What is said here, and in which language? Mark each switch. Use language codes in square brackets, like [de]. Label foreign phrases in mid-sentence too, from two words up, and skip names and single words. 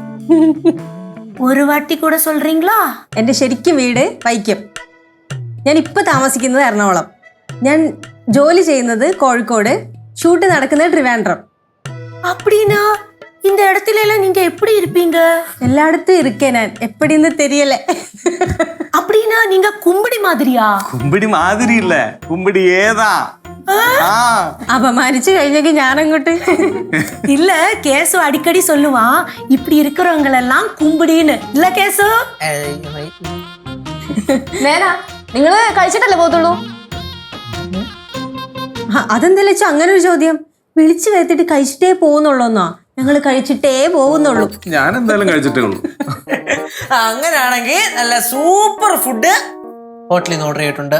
[ta] எப்படி? ஒரு வாட்டி கூட சொல்றீங்களா? [ml] എൻ്റെ ശരിക്കും വീട് വൈക്കം. ഞാൻ ഇപ്പൊ താമസിക്കുന്നത് എറണാകുളം. ഞാൻ ജോലി ചെയ്യുന്നത് കോഴിക്കോട്. ഷൂട്ട് നടക്കുന്നത് ട്രിവാൻഡ്രം. [ta] அப்படின்னா இந்த இடத்துல எல்லாம் நீங்க எப்படி இருப்பீங்க? [ml] എല്ലായിടത്തും ഇരിക്കേ ഞാൻ. [ta] எப்படின்னு தெரியல்லே. அப்படின்னா நீங்க கும்பிடி மாதிரியா? [ml] കുമ്പിടി മാതിരി ഇല്ല, കുമ്പിടി ഏതാ? ആ അപമാനിച്ചു കഴിഞ്ഞെങ്കിൽ ഞാനങ്ങോട്ട്. [ta] இல்ல கேசு அடிக்கடி சொல்லுவான் இப்படி இருக்கிறவங்க எல்லாம் கும்பிடின்னு. இல்ல கேசு? [ml] നേരാ, നിങ്ങള് കഴിച്ചിട്ടല്ലേ പോകത്തുള്ളൂ? അതെന്താ വെച്ചാ അങ്ങനെ ഒരു ചോദ്യം? വിളിച്ചു വരുത്തിട്ട് കഴിച്ചിട്ടേ പോകുന്നുള്ളൂന്നോ? ഞങ്ങൾ കഴിച്ചിട്ടേ പോകുന്നുള്ളൂ. ഞാൻ എന്തായാലും കഴിച്ചിട്ടേ ഉള്ളൂ. അങ്ങനെയാണെങ്കിൽ നല്ല [en] super food [ml] ഹോട്ടലിൽ നിന്ന് ഓർഡർ ചെയ്തിട്ടുണ്ട്.